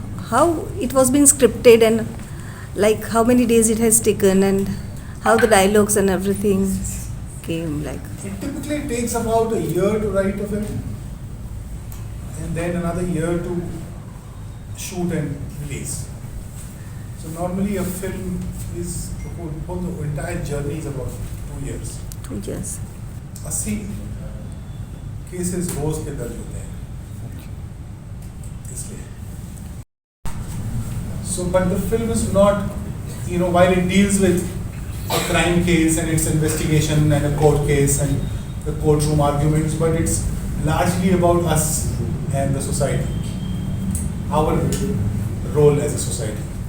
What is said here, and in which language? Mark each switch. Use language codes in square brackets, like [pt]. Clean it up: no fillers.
[en] how it was being scripted and like how many days it has taken and how the dialogues and everything came like. It typically takes about a year to write a film and then another year to shoot and release. So normally a film is, the entire journey is about 2 years. 2 years. [hi] 80 cases रोज के दर्ज होते हैं इसलिए. [en] So but the film is not, while it deals with a crime case and its investigation and a court case and the courtroom arguments, but it's largely about us and the society, our role as a society.